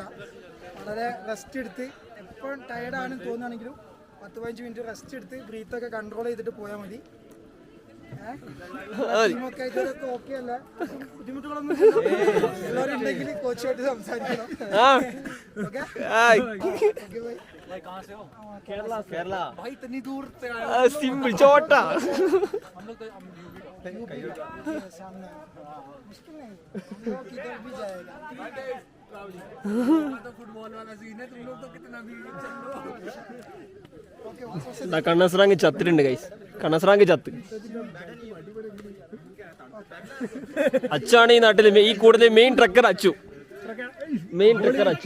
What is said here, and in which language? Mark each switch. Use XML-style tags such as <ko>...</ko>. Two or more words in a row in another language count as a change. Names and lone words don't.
<ml>വളരെ റെസ്റ്റ് എടുത്ത്, എപ്പോൾ ടയർഡാണെന്ന് തോന്നുകയാണെങ്കിലും 10-15</ml> <en>minute rest</en> <ml>എടുത്ത് ബ്രീത്തൊക്കെ കൺട്രോൾ ചെയ്തിട്ട് പോയാൽ മതി. ടീമൊക്കെ ആയിട്ട് ഓക്കെ അല്ല, ബുദ്ധിമുട്ടുകളൊന്നും എല്ലാവരും ഉണ്ടെങ്കിൽ കോച്ചുമായിട്ട് സംസാരിക്കണം. കേരള</ml> <hi>भाई इतनी दूर से सिंपल छोटा सामने मुश्किल नहीं, किधर भी जाएगा.</hi> <ml>കണ്ണസ്രാങ്ക് ചത്തിട്ടുണ്ട് ഗൈസ്. കണ്ണസ്രാങ്ക് ചത്ത്. അച്ചാണ് ഈ നാട്ടിൽ ഈ കൂടുതൽ</ml> <en>main trucker</en> <ml>അച്ചു.</ml> <en>main trucker Achu.</en>